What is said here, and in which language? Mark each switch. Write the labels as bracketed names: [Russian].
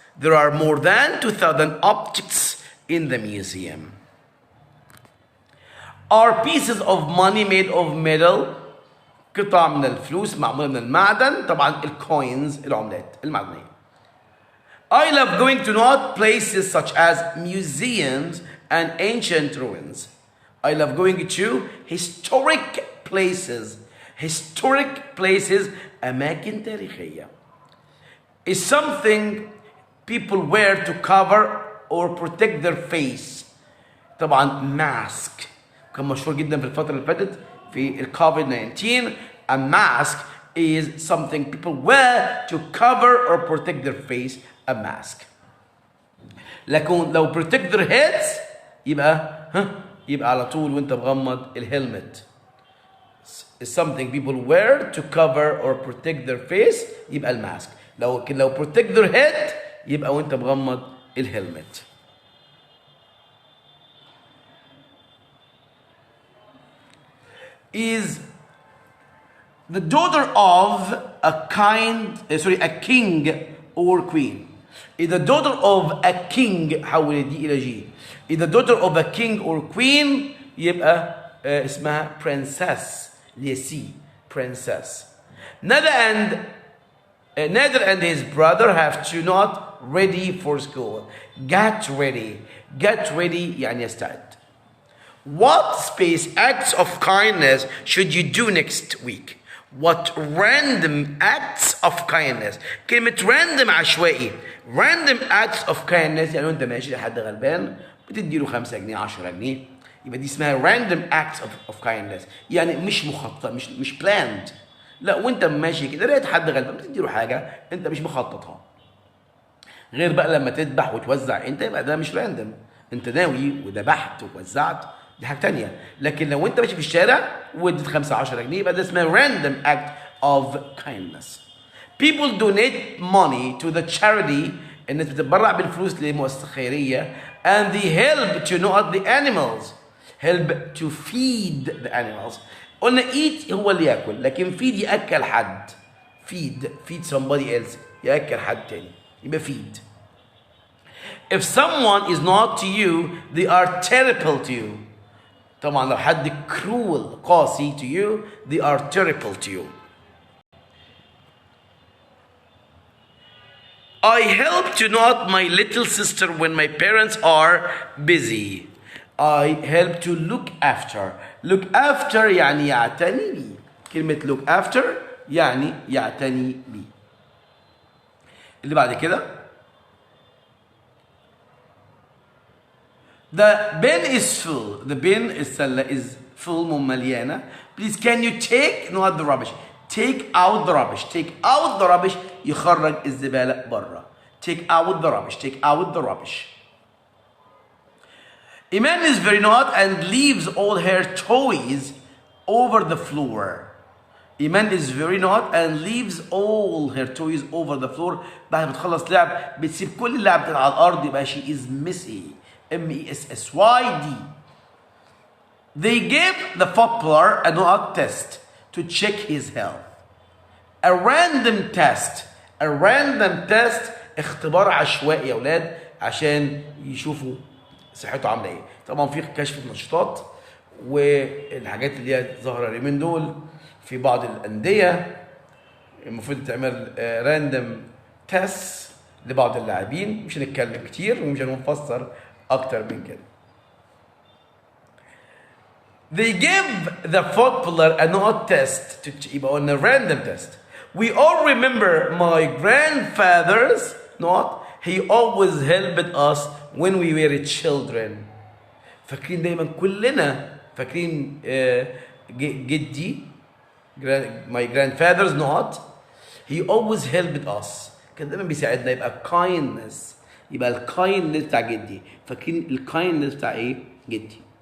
[English] There are more than 2000 objects in the museum. Are pieces of money made of metal. [Arabic] قطع من الفلوس معمولة من المعدن. طبعا الكوينز العملات المعدنية. [English] I love going to not places such as museums and ancient ruins. I love going to historic places. Historic places [Arabic] أماكن تاريخية. [English] Is something people wear to cover or protect their face. [Arabic] طبعا mask كان مشهور جدا في الفترة اللي فاتت في الكوفيد 19. [English] A mask is something people wear to cover or protect their face. A mask. [Arabic] لكن لو [English] protect their heads [Arabic] يبقى على طول وانت مغمض الهلمت. [English] Is something people wear to cover or protect their face [Arabic] يبقى الماسك. لو [English] protect their head [Arabic] يبقى وانت مغمض الهلمت. [English] Is the daughter of a king or queen. Is the daughter of a king [Arabic] حول دي إلى جي. [English] Is the daughter of a king or queen [Arabic] يبقى اسمها [English] princess ليسي princess. Nader and his brother have to not ready for school. Get ready [Arabic] يعني يستعد. [English] What space acts of kindness should you do next week? What random acts of kindness. [Arabic] كلمة random عشوائي. [English] Random acts of kindness [Arabic] يعني وانت ماشي لحد غلبان بتديله 5 جنيه 10 جنيه يبقى دي اسمها [English] random acts of kindness [Arabic] يعني مش مخطط مش planned. لا وانت ماشي كده لقيت حد غلبان بتديله حاجة انت مش مخططها. غير بقى لما تذبح وتوزع انت يبقى ده مش random. انت ناوي وذبحت ووزعت دي حاجة تانية. لكن لو انت ماشي في الشارع واديت 5 10 جنيه يبقى ده اسمها [English] random act of kindness. People donate money to the charity. [Arabic] الناس بتتبرع بالفلوس لمؤسسة خيرية [English] and they help to not the animals. Help to feed the animals. [Arabic] قلنا eat هو اللي ياكل لكن feed يأكل حد. [English] feed somebody else [Arabic] يأكل حد تاني يبقى feed. [English] If someone is not to you they are terrible to you. [Arabic] طبعا لو حد [English] cruel قاسي to you they are terrible to you. I help to not my little sister when my parents are busy. I help to look after. [Arabic] Look after يعني يعتني بي. كلمة look after يعني يعتني بي. اللي بعد كده. [English] The bin is full. The bin السلة is full مليانة. Please can you take not the rubbish. Take out the rubbish. Take out the rubbish [Arabic] يخرج الزبالة برا. [English] Take out the rubbish. Take out the rubbish. Iman is very naughty and leaves all her toys over the floor. Iman is very naughty and leaves all her toys over the floor. [Arabic] بعد ما تخلص لعب بتسيب كل اللعب على الأرض يبقى [English] she is messy. M-E-S-S-Y-D. They gave the footballer a naught test to check his health. A random test. A random test [Arabic] اختبار عشوائي يا أولاد عشان يشوفوا صحته عامله ايه. طبعا في كشف نشاطات والحاجات اللي هي ظاهره اليومين دول في بعض الانديه المفروض تعمل راندوم تيست لبعض اللاعبين. مش هنتكلم كتير ومش هنفسر اكتر من كده. [English] They give the footballer a not test [Arabic] يبقى قلنا [English] random test. We all remember my grandfather's not. He always helped us when we were children. [Arabic] فاكرين دايما كلنا فاكرين جدي [English] my grandfather's not. He always helped us. [Arabic] كان دايما بيساعدنا يبقى kindness. يبقى الكايندنس بتاع جدي. فاكرين الكايندنس بتاع ايه؟ جدي.